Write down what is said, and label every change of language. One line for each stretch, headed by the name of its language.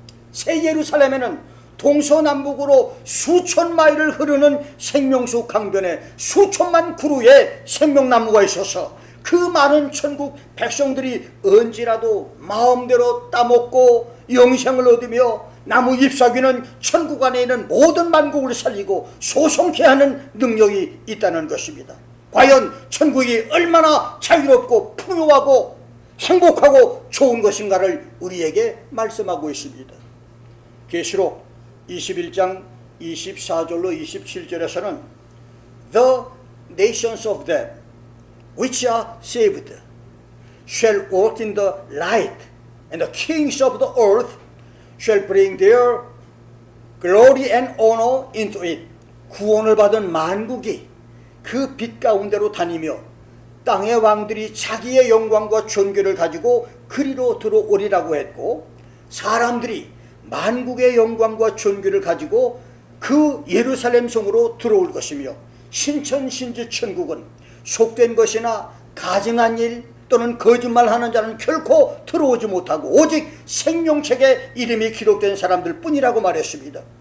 Korean: 새 예루살렘에는 동서남북으로 수천 마일을 흐르는 생명수 강변에 수천만 그루의 생명나무가 있어서 그 많은 천국 백성들이 언제라도 마음대로 따먹고 영생을 얻으며 나무 잎사귀는 천국 안에 있는 모든 만국을 살리고 소성케 하는 능력이 있다는 것입니다. 과연 천국이 얼마나 자유롭고 풍요하고 행복하고 좋은 것인가를 우리에게 말씀하고 있습니다.
English: 계시록 21장 24절로 27절에서는 The nations of them which are saved shall walk in the light and the kings of the earth shall bring their glory and honor into it.
Korean: 구원을 받은 만국이 그 빛 가운데로 다니며 땅의 왕들이 자기의 영광과 존귀를 가지고 그리로 들어오리라고 했고, 사람들이 만국의 영광과 존귀를 가지고 그 예루살렘 성으로 들어올 것이며, 신천신지 천국은 속된 것이나 가증한 일 또는 거짓말하는 자는 결코 들어오지 못하고 오직 생명책에 이름이 기록된 사람들 뿐이라고 말했습니다.